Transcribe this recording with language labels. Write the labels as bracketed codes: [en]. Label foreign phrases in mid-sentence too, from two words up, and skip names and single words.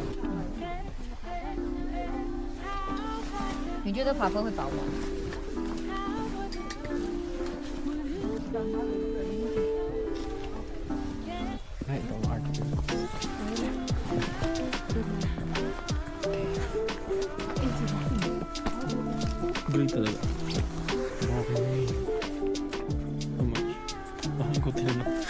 [zh] 你觉得爬坡会保吗？ [tl] Ay, ito ang art. Great talaga. [en] Okay. How much? [tl] Bakit ko tinanong?